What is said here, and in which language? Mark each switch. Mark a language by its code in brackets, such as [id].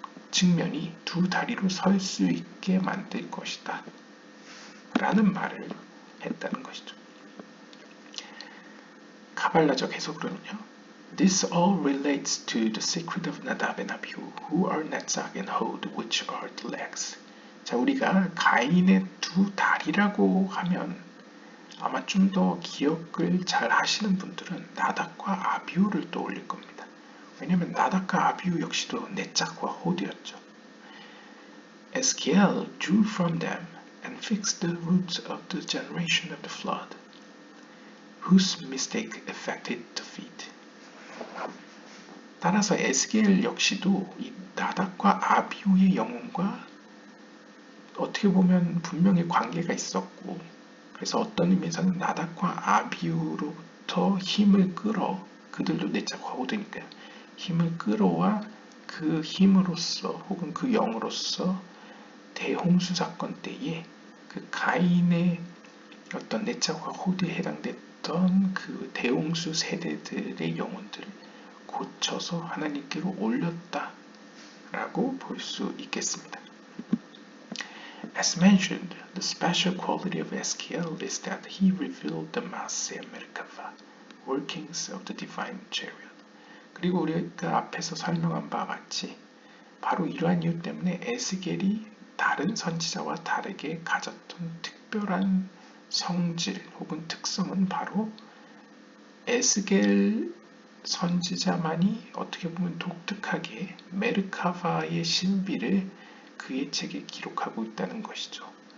[ko] 측면이 두 다리로 설 수 있게 만들 것이다 라는 말을 했다는 것이죠. 카발라적 해석으로는요, [en] This all relates to the secret of Nadab and Abihu, who are Netzach and Hod, which are the legs. [ko] 자, 우리가 가인의 두 다리라고 하면 아마 좀 더 기억을 잘 하시는 분들은 나답과 아비후를 떠올릴 겁니다. 왜냐하면 나답과 아비후 역시도 네짝과 호드였죠. [en] Ezekiel drew from them and fixed the roots of the generation of the flood, whose mistake affected the feet. [ko] 따라서 에스겔 역시도 이 나답과 아비후의 영혼과 어떻게 보면 분명히 관계가 있었고, 그래서 어떤 의미에서는 나답과 아비후로부터 힘을 끌어, 그들도 네짝과 호드니까요, 힘을 끌어와 그 힘으로써 혹은 그 영으로써 대홍수 사건 때에 그 가인의 어떤 네짝과 호드에 해당됐던 그 대홍수 세대들의 영혼들을 고쳐서 하나님께로 올렸다라고 볼 수 있겠습니다. [en] As mentioned, the special quality of Ezekiel is that he revealed the Maaseh Merkava, workings of the divine chariot. [ko] 그리고 우리가 앞에서 설명한 바와 같이 바로 이러한 이유 때문에 에스겔이 다른 선지자와 다르게 가졌던 특별한 성질 혹은 특성은 바로 에스겔 선지자만이 어떻게 보면 독특하게 메르카바의 신비를 그의 책에 기록하고 있다는 것이죠.